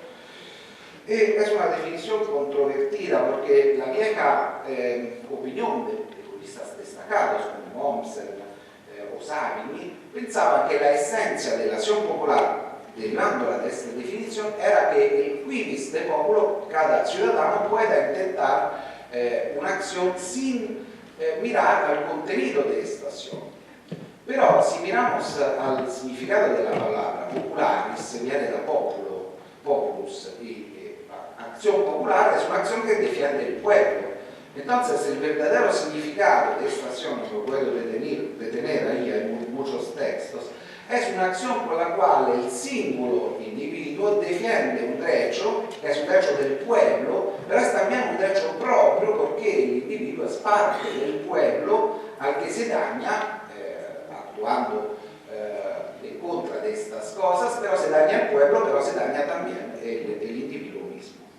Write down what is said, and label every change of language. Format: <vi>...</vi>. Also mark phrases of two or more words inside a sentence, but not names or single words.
<es>Es una definición controvertida porque la vieja opinión de juristas destacados como Mommsen o Savini pensaba que la esencia de la acción popular, derivándola de esta definición, era que el</es> <la>quivis de popolo,</la> <es>cada ciudadano pueda intentar una acción sin mirar al contenido de esta acción. Pero si miramos al significado de la palabra popularis, viene da</es> <la>populo, populus,</la> <es>y acción popular es una acción que defiende el pueblo. Entonces, el verdadero significado de esta acción, que lo puedo detener ahí en muchos textos, es una acción con la cual el singolo individuo defiende un derecho, que es un derecho del pueblo, pero es también un derecho propio porque el individuo es parte del pueblo al que se daña actuando en contra de estas cosas, pero se daña el pueblo, pero se daña también el individuo mismo.</es>